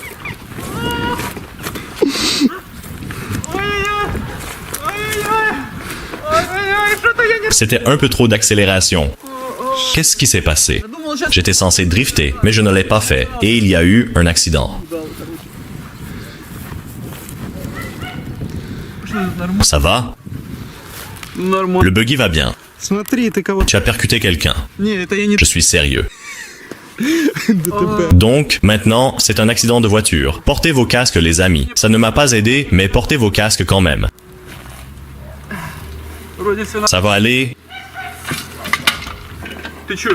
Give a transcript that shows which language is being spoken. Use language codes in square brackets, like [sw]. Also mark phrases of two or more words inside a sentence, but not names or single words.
[ru] Ой-ой-ой, что-то я не [fr] C'était un peu trop d'accélération. Qu'est-ce qui s'est passé? [ru] думал сейчас. [fr] J'étais censé drifter, mais je ne l'ai pas fait. Et il y a eu un accident. Ça va? [ru] Нормально. [fr] Le buggy va bien. [ru] Смотри, ты кого-то... [fr] Tu as percuté quelqu'un. [ru] Не, это я не... [fr] Je suis sérieux. [ru] ДТП. [fr] Donc, maintenant, c'est un accident de voiture. Portez vos casques, les amis. Ça ne m'a pas aidé, mais portez vos casques quand même. [ru] Вроде все на... [fr] Ça va aller [ru] Ты чё?